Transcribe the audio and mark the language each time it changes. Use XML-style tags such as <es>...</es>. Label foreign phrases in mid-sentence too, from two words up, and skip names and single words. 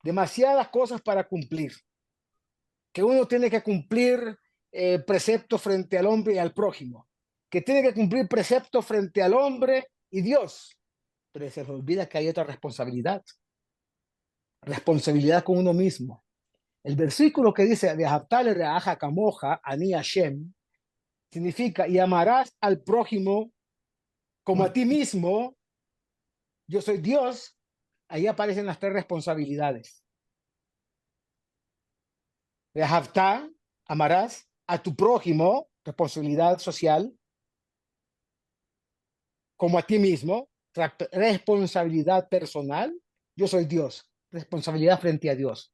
<es>demasiadas cosas para cumplir, que uno tiene que cumplir preceptos frente al hombre y al prójimo, que tiene que cumplir preceptos frente al hombre y Dios, pero se les olvida que hay otra responsabilidad, responsabilidad con uno mismo. El versículo que dice,</es> <he>"ואהבת לרעך כמוך, אני השם",</he> <es>significa, y amarás al prójimo como a ti mismo, yo soy Dios. Ahí aparecen las tres responsabilidades. Ve'ahavta, amarás a tu prójimo, responsabilidad social, como a ti mismo, responsabilidad personal, yo soy Dios, responsabilidad frente a Dios.</es>